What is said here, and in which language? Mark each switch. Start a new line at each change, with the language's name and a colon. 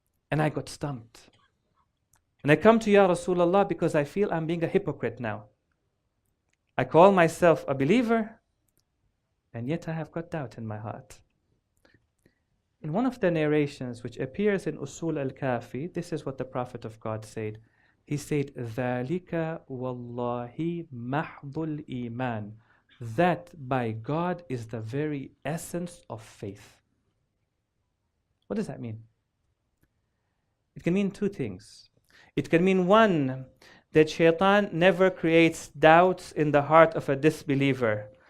English: And I got stumped. And I come to Ya Rasulullah because I feel I'm being a hypocrite now. I call myself a believer, and yet I have got doubt in my heart. In one of the narrations which appears in Usul al-Kafi, this is what the Prophet of God said. He said,
Arabic: "ذَلِكَ وَاللَّهِ مَحْضُ الْإِيمَانِ."
English: That by God is the very essence of faith. What does that mean? It can mean two things. It can mean one, that Shaitan never creates doubts in the heart of a disbeliever.